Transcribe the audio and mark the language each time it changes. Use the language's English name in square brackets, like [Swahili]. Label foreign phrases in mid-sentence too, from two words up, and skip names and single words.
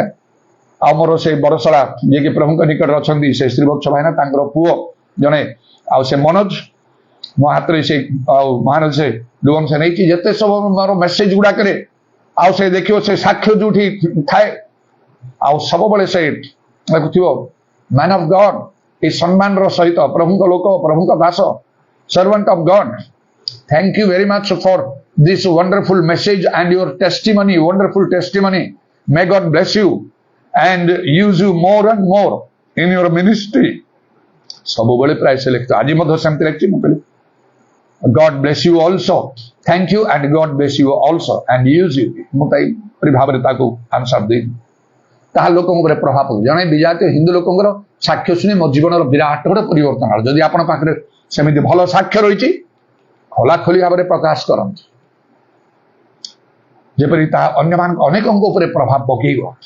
[Odia] ଆଉ ମୋର ସେ ବରସଳା ଯିଏକି ପ୍ରଭୁଙ୍କ ନିକଟରେ ଅଛନ୍ତି, ସେ ଶ୍ରୀବତ୍ସ ଭାଇନା, ତାଙ୍କର ପୁଅ ଜଣେ, ଆଉ ସେ ମନୋଜ, ମୋ ହାତରେ ସେ ଆଉ ମହାରାଜ ସେ ଜୀବନ ସେ ନେଇଛି। ଯେତେ ସବୁ ମୋର ମେସେଜ ଗୁଡାକରେ ଆଉ ସେ ଦେଖିବ, ସେ ସାକ୍ଷ୍ୟ ଯୋଉଠି ଥାଏ, ଆଉ ସବୁବେଳେ ସେ ଦେଖୁଥିବ [English] man of God, [Odia] এই ସମ୍ମାନର ସହିତ ପ୍ରଭୁଙ୍କ ଲୋକ, ପ୍ରଭୁଙ୍କ ଦାସ, [English] servant of God, thank you very much for this wonderful message and your testimony, wonderful testimony. May God bless you and use you more and more in your ministry. [Odia] ସବୁବେଳେ ପ୍ରାୟ ସେ ଲେଖିತು, ଆଜି ମଧ୍ୟ ସେମିତି ଲେଖିଛି। ମୁଁ କହିଲି [English] God bless you also, thank you and God bless you also and use you. [Odia] ମୁଁ ତାଇପରି ଭାବରେ ତାକୁ ଆନ୍ସର ଦେଇଛି। ତାହା ଲୋକଙ୍କ ଉପରେ ପ୍ରଭାବ ପକାଏ। ଜଣେ ବିଜାତୀୟ ହିନ୍ଦୁ ଲୋକଙ୍କର ସାକ୍ଷ୍ୟ ଶୁଣି ମୋ ଜୀବନର ବିରାଟ ଗୋଟେ ପରିବର୍ତ୍ତନ ହେଲା। ଯଦି ଆପଣଙ୍କ ପାଖରେ ସେମିତି ଭଲ ସାକ୍ଷ୍ୟ ରହିଛି, ଖୋଲାଖୋଲି ଭାବରେ ପ୍ରକାଶ କରନ୍ତୁ, ଯେପରି ତାହା ଅନ୍ୟମାନଙ୍କ ଅନେକଙ୍କ ଉପରେ ପ୍ରଭାବ ପକେଇବ।